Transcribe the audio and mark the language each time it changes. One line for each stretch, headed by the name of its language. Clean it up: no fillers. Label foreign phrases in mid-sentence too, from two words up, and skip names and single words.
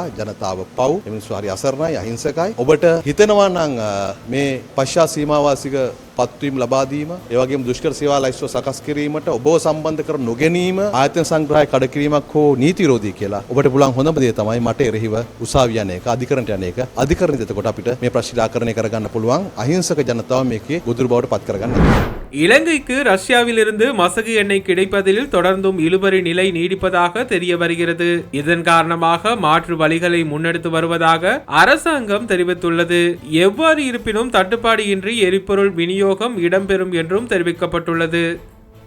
Sinhala: ජනතාව පව්, ඒ මිනිස්සු හරි අසරණයි, අහිංසකයි. ඔබට හිතෙනවා නම් මේ පශ්චාත් සීමාවාසික පත්වීම ලබා දීම, ඒ වගේම දුෂ්කර සේවා ලයිස්තුව සකස් කිරීමට ඔබව සම්බන්ධ කර නොගැනීම ආයතන සංග්‍රහය කඩ කිරීමක් හෝ නීති විරෝධී කියලා ඔබට පුළුවන් හොඳම දේ තමයි මට එරෙහිව උසාවිය යන එක, අධිකරණයට යන එක. අධිකරණයට එතකොට අපිට මේ ප්‍රශ්න निराකරණය කරගන්න පුළුවන්. අහිංසක ජනතාව මේකේ ගොදුරු බවට පත් කරගන්න.
Tamil: இலங்கைக்கு ரஷ்யாவிலிருந்து மசகு எண்ணெய் கிடைப்பதில் தொடர்ந்தும் இழுபறி நிலை நீடிப்பதாக தெரிய வருகிறது. இதன் காரணமாக மாற்று வழிகளை முன்னெடுத்து வருவதாக அரசாங்கம் தெரிவித்துள்ளது. எவ்வாறு இருப்பினும் தட்டுப்பாடு இன்றி எரிபொருள் விநியோகம் இடம்பெறும் என்றும் தெரிவிக்கப்பட்டுள்ளது.